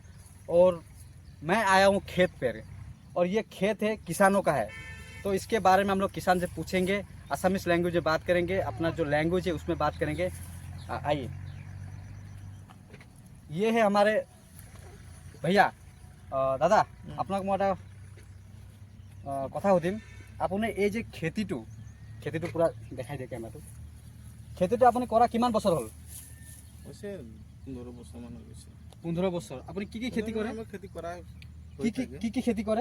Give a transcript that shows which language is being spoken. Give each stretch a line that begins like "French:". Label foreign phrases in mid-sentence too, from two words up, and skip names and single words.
Hindi: और मैं आया हूँ खेत पर, और ये खेत है किसानों का है। तो इसके बारे में हम लोग किसान से पूछेंगे,
English: Assamese language
Hindi: में बात करेंगे, अपना जो लैंग्वेज है उसमें बात करेंगे। आइए, ये है हमारे भैया। दादा,
Assamese: আপোনাক মই এটা কথা সুধিম। আপুনি এই যে খেতিটো পুৰা দেখাই দিয়ে কেমেৰাটো। খেতিটো আপুনি কৰা কিমান বছৰ হ'ল? হৈছে 15 বছৰমান হৈ গৈছে। 15 বছৰ। আপুনি কি কি খেতি কৰে? খেতি কৰা কি খেতি কৰে?